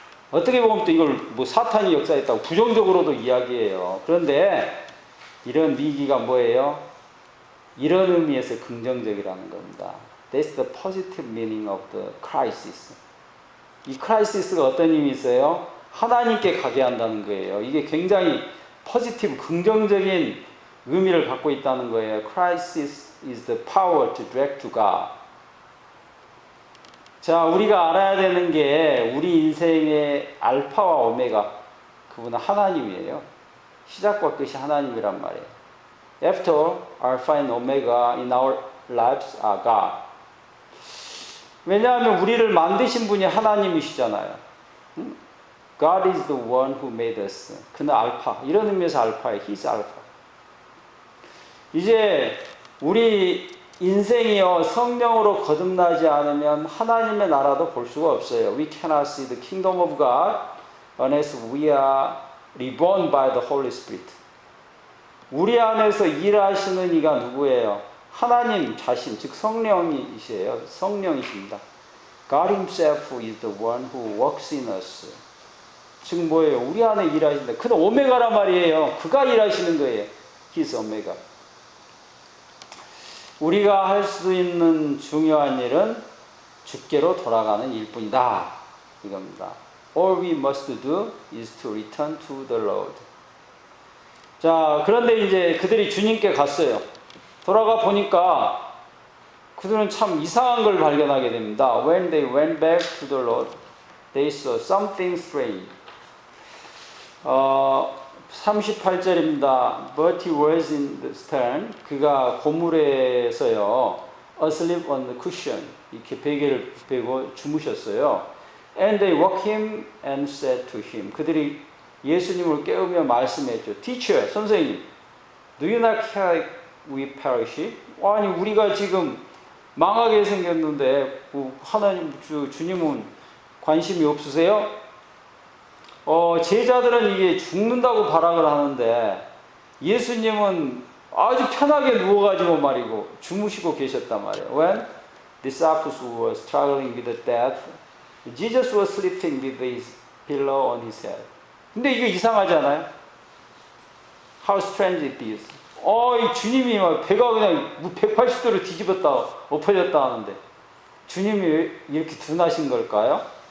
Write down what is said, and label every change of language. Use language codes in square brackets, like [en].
[ko] 어떻게 보면 또 이걸 뭐 사탄이 역사했다고 부정적으로도 이야기해요. 그런데 이런 위기가 뭐예요? 이런 의미에서 긍정적이라는 겁니다. [en] That's the positive meaning of the crisis. [ko] 이 크라이시스가 어떤 의미 있어요? 하나님께 가게 한다는 거예요. 이게 굉장히 포지티브, 긍정적인 의미를 갖고 있다는 거예요. [en] Crisis is the power to direct to God. [ko] 자, 우리가 알아야 되는 게 우리 인생의 알파와 오메가, 그분은 하나님이에요. 시작과 끝이 하나님이란 말이에요. [en] After all, Alpha and Omega in our lives are God. [ko] 왜냐하면 우리를 만드신 분이 하나님이시잖아요. [en] God is the one who made us. [ko] 그는 알파. 이런 의미에서 알파예요. [en] He's alpha. [ko] 이제 우리 인생이요 성령으로 거듭나지 않으면 하나님의 나라도 볼 수가 없어요. [en] We cannot see the kingdom of God unless we are reborn by the Holy Spirit. [ko] 우리 안에서 일하시는 이가 누구예요? 하나님 자신, 즉 성령이시에요. 성령이십니다. [en] God Himself is the one who works in us. [ko] 즉 뭐예요? 우리 안에 일하신다. 그는 오메가란 말이에요. 그가 일하시는 거예요. [en] He's [ko] 오메가. 우리가 할 수 있는 중요한 일은 주께로 돌아가는 일뿐이다. 이겁니다. [en] All we must do is to return to the Lord. [ko] 자, 그런데 이제 그들이 주님께 갔어요. 돌아가 보니까 그들은 참 이상한 걸 발견하게 됩니다. [en] When they went back to the Lord, they saw something strange. [ko] 38절입니다. [en] But he was in the stern. [ko] 그가 고물에서요. [en] asleep on the cushion. [ko] 이렇게 베개를 베고 주무셨어요. [en] And they woke him and said to him. [ko] 그들이 예수님을 깨우며 말씀했죠. [en] Teacher, 선생님, do you not care we perish? [ko] 아니 우리가 지금 망하게 생겼는데 하나님 주님은 관심이 없으세요? 제자들은 이게 죽는다고 발악을 하는데 예수님은 아주 편하게 누워가지고 말이고 주무시고 계셨단 말이에요. [en] When disciples were struggling with death, Jesus was sleeping with his pillow on his head. [ko] 근데 이게 이상하지 않아요? [en] How strange it is. [ko] 이 주님이 막 배가 그냥 180도로 뒤집었다 엎어졌다 하는데 주님이 왜 이렇게 둔하신 걸까요?